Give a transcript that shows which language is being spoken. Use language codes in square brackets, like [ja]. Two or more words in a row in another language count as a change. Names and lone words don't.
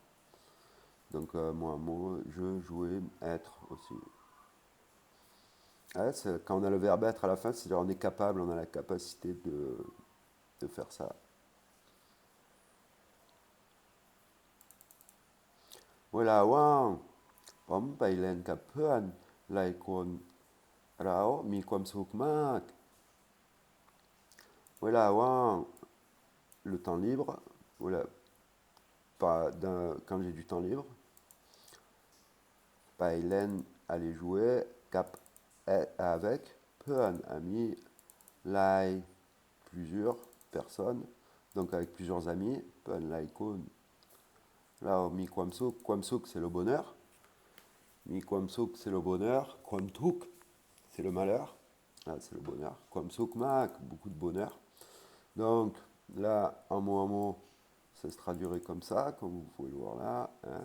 [fr] Donc, mot, je, jouer, être aussi. Ouais, quand on a le verbe être à la fin, c'est-à-dire on est capable, on a la capacité de faire ça. Voilà, wow. [th] ผมไปเล่นกับเพื่อนหลายคนเรามีความสุขมาก [fr] Voilà, wow. Le temps libre, voilà, quand j'ai du temps libre, [th] ไปเล่น [fr] aller jouer กับ avec เพื่อน ami หลาย plusieurs personnes, donc avec plusieurs amis, [th] เพื่อนหลายคน [fr] là [th] มีความสุข [fr] c'est le bonheur, [th] มีความสุข [fr] c'est le bonheur, kwamtuk c'est le malheur, là c'est le bonheur, [th] ความสุขมาก [fr] beaucoup de bonheur. Donc là un mot ça se traduirait comme ça, comme vous pouvez le voir là, hein.